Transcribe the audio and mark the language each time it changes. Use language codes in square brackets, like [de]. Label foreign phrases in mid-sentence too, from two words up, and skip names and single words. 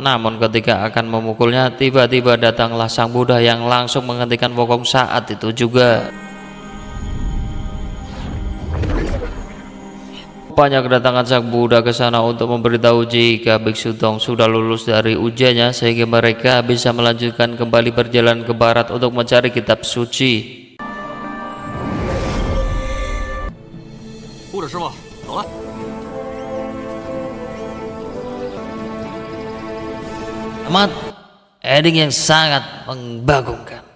[id] Namun ketika akan memukulnya, tiba-tiba datanglah Sang Buddha yang langsung menghentikan Wukong saat itu juga. Rupanya kedatangan Sang Buddha ke sana untuk memberitahu jika Biksu Tong sudah lulus dari ujiannya sehingga mereka bisa melanjutkan kembali berjalan ke barat untuk mencari kitab suci. [zh] 护着师傅，走了。 [id] Amat, ending yang sangat membagongkan.